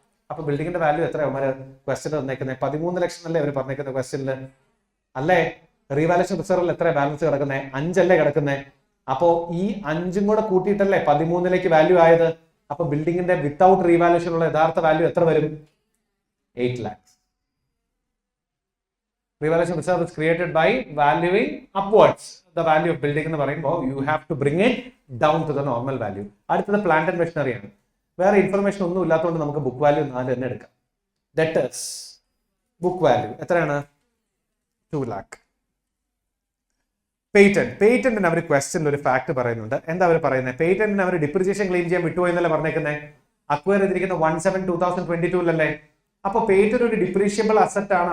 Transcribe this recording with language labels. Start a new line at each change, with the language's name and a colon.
Malayalam: അപ്പൊ ബിൽഡിംഗിന്റെ വാല്യൂ എത്രയോ ക്വസ്റ്റ്യൻ തന്നേക്കുന്നത്? 13 ലക്ഷം അല്ലേ അവർ പറഞ്ഞേക്കുന്നത് ക്വസ്റ്റ്യനിൽ അല്ലേ? റീവാലുവേഷൻ റിസർവിൽ എത്ര ബാലൻസ് കിടക്കുന്നത്? 5 അല്ലേ കിടക്കുന്നത്? അപ്പോ ഈ 5ഉം കൂടെ കൂട്ടിയിട്ടല്ലേ 13ലേക്ക് വാല്യൂ ആയത്. അപ്പൊ ബിൽഡിംഗിന്റെ വിത്തൗട്ട് റീവാലുവേഷൻ ഉള്ള യഥാർത്ഥ വാല്യൂ എത്ര വരും?
English: 8 lakhs. Revaluation reserve is created by valuing upwards the value of building
Malayalam: എന്ന് പറയുമ്പോൾ
English: you have to bring it down to the normal value.
Malayalam: അടുത്തത് പ്ലാന്റ് ആൻഡ് മെഷീനറി ആണ്. വേറെ ഇൻഫർമേഷൻ ഒന്നും ഇല്ലാത്തതുകൊണ്ട് നമുക്ക് ബുക്ക് വാല്യൂ 4 തന്നെ എടുക്കാം. ഡെറ്റേഴ്സ് ബുക്ക് വാല്യൂ എത്രയാണ്? 2 lakh. പേറ്റന്റിന് അവർ ക്വസ്റ്റ്യനിൽ ഒരു ഫാക്ട് പറയുന്നുണ്ട്. എന്താ അവർ പറയുന്നത്? പേറ്റന്റിന് അവർ ഡിപ്രിസിയേഷൻ ക്ലെയിം ചെയ്യാൻ വിട്ടുപോയി എന്നല്ലേ പറഞ്ഞേക്കുന്നത്? അക്വയർ ചെയ്തിരിക്കുന്ന 1/7/2022 അപ്പൊ പേറ്റന്റ് ഒരു ഡിപ്രീഷ്യബിൾ അസറ്റ് ആണ്.